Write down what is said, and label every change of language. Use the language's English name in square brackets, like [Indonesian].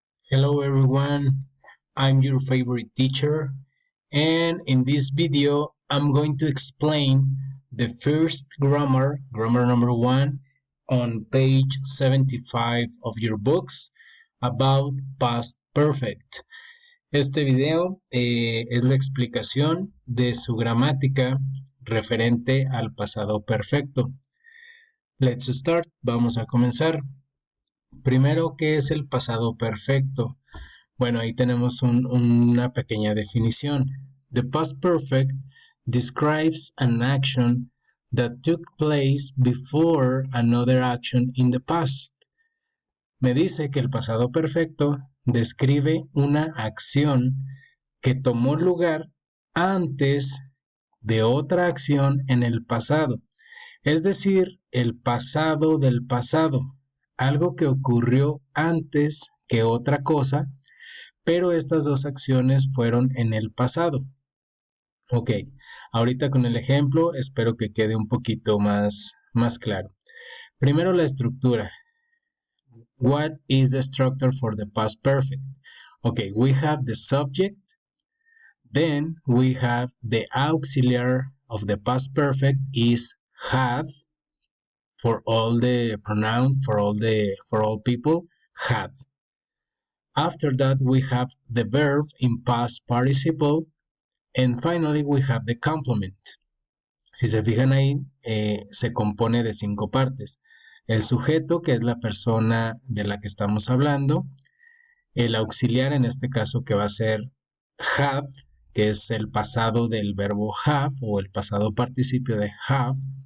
[English] I'm your favorite teacher, and in this video I'm going to explain the first grammar number 1 on page 75 of your books about past perfect. [Spanish] Este video es la explicación de su gramática referente al pasado perfecto. [English] Let's start. [Spanish] Vamos a comenzar. Primero, ¿qué es el pasado perfecto? Bueno, ahí tenemos una pequeña definición. [English] The past perfect describes an action that took place before another action in the past. [Spanish] Me dice que el pasado perfecto describe una acción que tomó lugar antes de otra acción en el pasado. Es decir, el pasado del pasado. Algo que ocurrió antes que otra cosa, pero estas dos acciones fueron en el pasado. Ok, ahorita con el ejemplo espero que quede un poquito más claro. Primero la estructura. [English] What is the structure for the past perfect? Okay, we have the subject, then we have the auxiliary of the past perfect is have, for all the pronouns, for all people, have. After that, we have the verb in past participle, and finally we have the complement. [Spanish] Si se fijan ahí, se compone de 5 partes. El sujeto, que es la persona de la que estamos hablando. El auxiliar, en este caso, que va a ser have, que es el pasado del verbo have o el pasado participio de have.